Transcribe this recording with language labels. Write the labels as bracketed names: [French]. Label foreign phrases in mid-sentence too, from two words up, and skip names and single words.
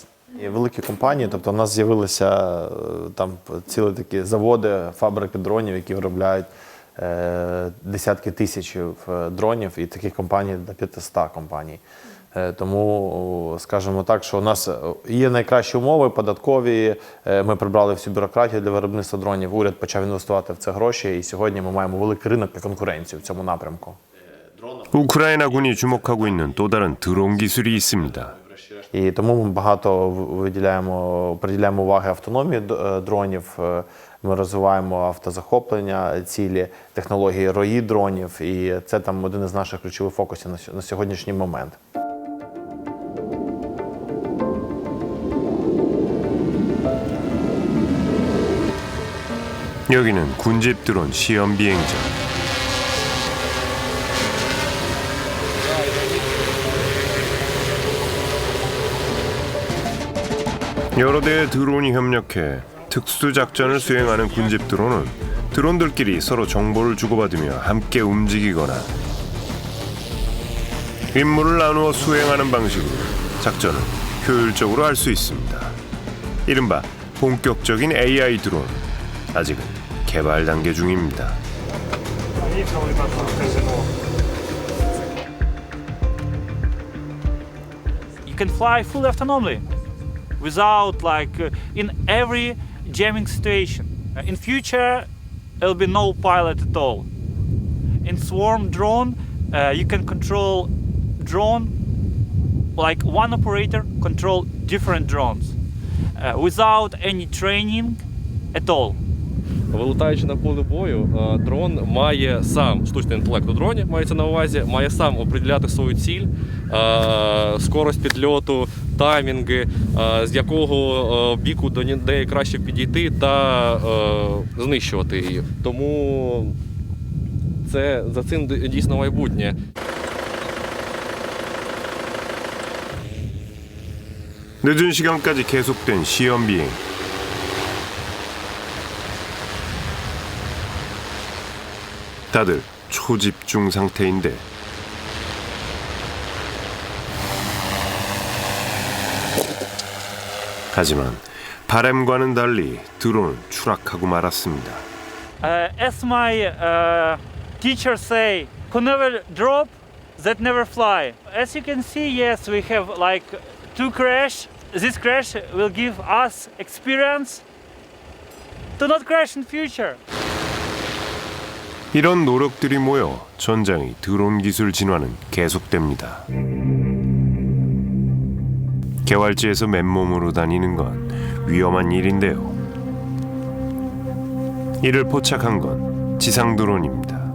[Ukrainian] І великі компанії, тобто в нас з'явилися там цілі такі заводи, фабрики дронів, які виробляють десятки тисяч дронів, і таких компаній до 500 компаній. Тому, скажімо так, що у нас є найкращі умови податкові, ми прибрали всю бюрократію для виробництва дронів, уряд почав інвестувати в це гроші, і сьогодні ми маємо великий ринок і конкуренцію в цьому напрямку. [Korean] 우크라이나군이 주목하고 있는 또 다른 드론 기술이 있습니다. [Ukrainian] І тому ми багато приділяємо уваги автономії дронів, ми розвиваємо автозахоплення цілі, технології рої дронів, і це там один із наших ключових фокусів на сьогоднішній момент. [Korean] 여기는 군집 드론 시험 비행장. 여러 대의 드론이 협력해 특수 작전을 수행하는 군집 드론은 드론들끼리 서로 정보를 주고받으며 함께 움직이거나 임무를 나누어 수행하는 방식으로 작전을 효율적으로 할 수 있습니다. 이른바 본격적인 AI 드론. 아직은 개발 단계 중입니다. [English] You can fly fully autonomously without in every jamming situation. In future, there'll be no pilot at all. In swarm drone, you can control drone like one operator control different drones without any training at all. [Ukrainian] Вилітаючи на поле бою, дрон має сам, штучний інтелект у дроні мається на увазі, має сам определяти свою ціль, скорость підльоту, таймінги, з якого біку до неї краще підійти та знищувати її. Тому за цим дійсно майбутнє. [Korean] 늦은 시간까지 계속된 시험 비행. 다들 초집중 상태인데 하지만 바람과는 달리 드론은 추락하고 말았습니다. [English] As my teachers say, who never drop, that never fly. As you can see, yes, we have two crash. This crash will give us experience to not crash in future. [Korean] 이런 노력들이 모여 전장의 드론 기술 진화는 계속됩니다. 개활지에서 맨몸으로 다니는 건 위험한 일인데요. 이를 포착한 건 지상 드론입니다.